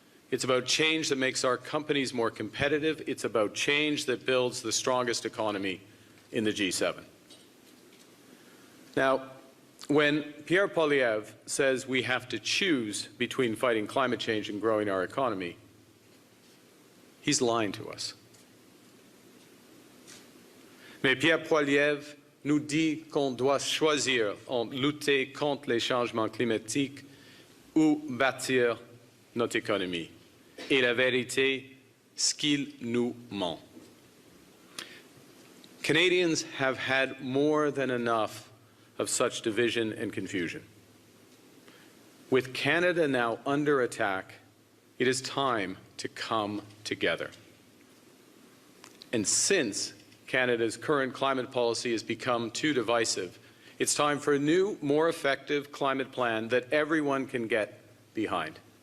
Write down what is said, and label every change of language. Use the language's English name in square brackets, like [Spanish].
[English] It's about change that makes our companies more competitive. It's about change that builds the strongest economy in the G7. Now, when Pierre Poilievre says we have to choose between fighting climate change and growing our economy, he's lying to us. [French] Mais Pierre Poilievre nous dit qu'on doit choisir entre lutter contre les changements climatiques ou bâtir notre économie. Et la vérité, c'est qu'il nous ment. [English] Canadians have had more than enough of such division and confusion. With Canada now under attack, It is time to come together. And since Canada's current climate policy has become too divisive, it's time for a new, more effective climate plan that everyone can get behind.